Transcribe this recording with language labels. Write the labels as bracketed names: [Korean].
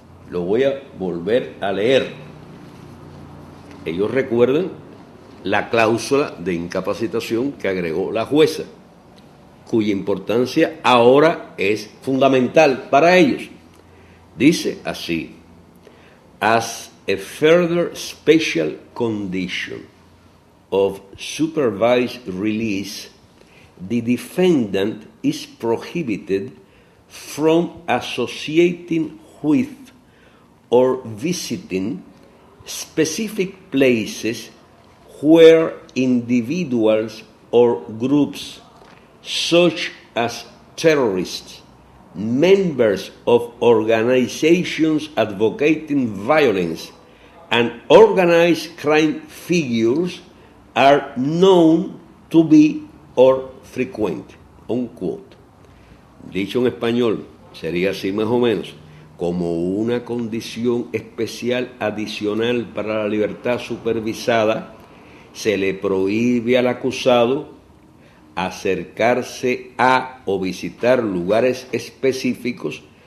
[Spanish] Lo voy a volver a leer. Ellos recuerdan la cláusula de incapacitación que agregó la jueza, cuya importancia ahora es fundamental para ellos. Dice así: [English] as a further special condition of supervised release, the defendant is prohibited from associating with or visiting specific places where individuals or groups such as terrorists, members of organizations advocating violence, and organized crime figures are known to be or frequent. Unquote. [Spanish] Dicho en español, sería así más o menos: como una condición especial adicional para la libertad supervisada, se le prohíbe al acusado acercarse a o visitar lugares específicos